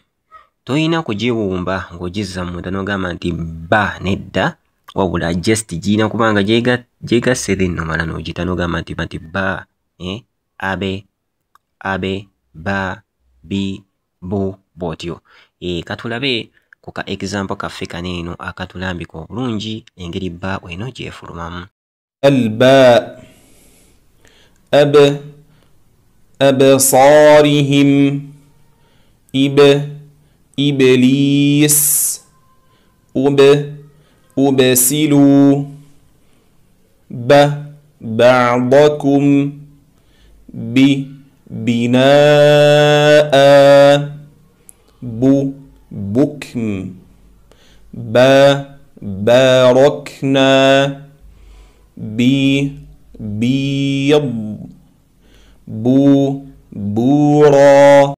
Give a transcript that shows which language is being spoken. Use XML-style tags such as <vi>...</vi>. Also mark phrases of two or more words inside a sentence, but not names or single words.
<lg>Toyina kugiwumba ng'ogizza munda n'ogamba nti ba nedda, wabula just girina kubanga gyegasse then nomala n'ogita n'ogamba nti ba, abe, abe, ba, bi, bu, bw'otyo. Katulabe ku ka example kaffe kano eno akatulambika obulungi engeri ba eno gyefulumamu.</lg> <ar>الباء أبصارهم إبليس أبسلوا بعضكم بناء بكم باركنا بيض بورا</ar>